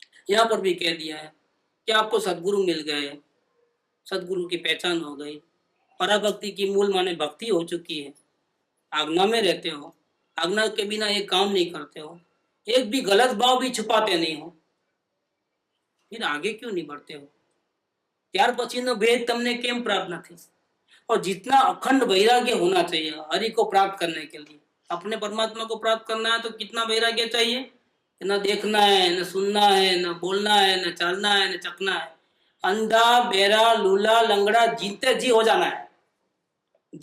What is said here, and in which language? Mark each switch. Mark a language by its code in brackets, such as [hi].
[hi] यहाँ पर भी कह दिया है कि आपको सदगुरु मिल गए, सदगुरु की पहचान हो गई, पराभक्ति की मूल माने भक्ति हो चुकी है, आज्ञा में रहते हो, आज्ञा के बिना एक काम नहीं करते हो, एक भी गलत भाव भी छुपाते नहीं हो, फिर आगे क्यों नहीं बढ़ते हो? [gu] ત્યાર પછીનો ભેદ તમને કેમ प्राप्त નથી? [hi] और जितना अखंड वैराग्य होना चाहिए हरि को प्राप्त करने के लिए, अपने परमात्मा को प्राप्त करना है तो कितना वैराग्य चाहिए? न देखना है, न सुनना है, न बोलना है, न चलना है, न चखना है। अंधा बेरा लूला लंगड़ा जीते जी हो जाना है।